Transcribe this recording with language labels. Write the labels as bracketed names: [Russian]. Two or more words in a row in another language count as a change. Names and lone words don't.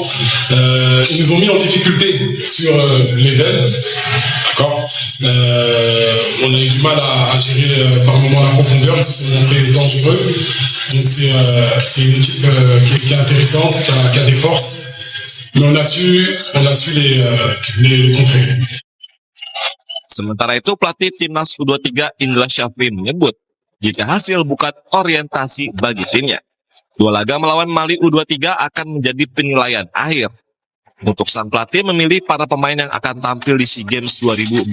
[French] Ils nous ont mis en difficulté sur les ailes. D'accord. On a eu du mal à gérer par moments la profondeur, ils se sont montrés dangereux. Donc c'est une équipe qui est intéressante, qui a des forces. Mais on a su les contrer. [Indonesian] Sementara itu, pelatih Timnas U23 Indra Syafri menyebut jika hasil bukan orientasi bagi timnya. Dua laga melawan Mali U23 akan menjadi penilaian akhir untuk sang pelatih memilih para pemain yang akan tampil di SEA Games 2025.